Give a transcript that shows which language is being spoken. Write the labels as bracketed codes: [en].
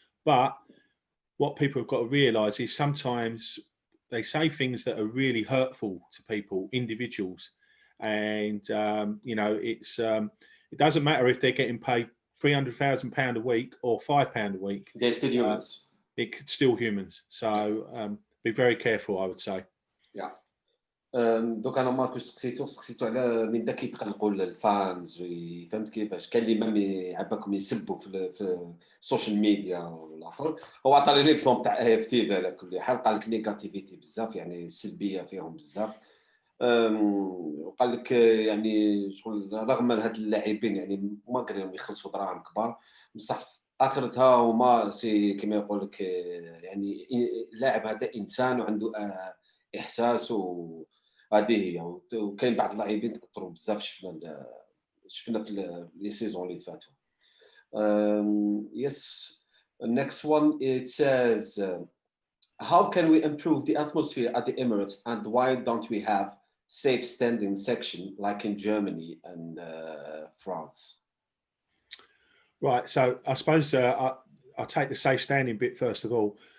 [en] But what people have got to realise is sometimes they say things that are really hurtful to people, individuals. And, you know, it doesn't matter if they're getting paid £300,000 a week or £5 a week. They're still humans. It's still humans. So be very careful, I would say. Yeah. [ar] دوك انا ماركو سقسيتو على من دا كيتقلقوا الفانز، فهمت كيفاش كاين اللي مام يعباكم يسبوا في السوشيال ميديا والاخر. هو عطاني ليكزومبل تاع اي اف تي على كل حال، قال لك نيجاتيفيتي بزاف، يعني السلبيه فيهم بزاف. وقال لك يعني شغل رغم هاد اللاعبين يعني ما قادرين يخلصوا دراهم كبار، بصح اخرتها هما سي كما يقول لك يعني اللاعب هذا انسان وعنده احساس، وهذه هي. وكاين بعض اللاعبين تاثروا بزاف، شفنا في لي سيزون اللي فاتوا. [en] Yes, next one it says how can we improve the atmosphere at the Emirates, and why don't we have safe standing section like in Germany and France? Right, so I suppose I'll take the safe standing bit first of all.